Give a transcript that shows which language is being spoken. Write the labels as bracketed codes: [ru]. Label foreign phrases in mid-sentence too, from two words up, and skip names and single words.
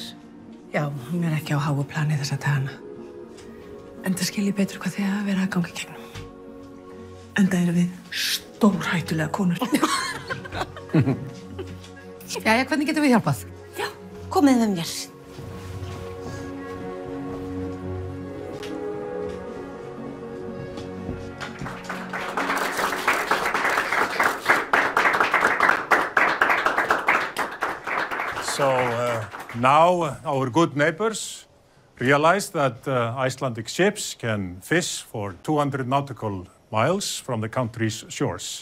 [is] Já, hún er ekki á háu plani þessa dagana. Enda skil ég betur hvað þið hafa verið að ganga í gegnum. Enda erum við stórhættulega konur. Jæja, hvernig getum við hjálpað? Já, komið með mér. [en] So now our good neighbors realize that Icelandic ships can fish for 200 nautical miles from the country's shores.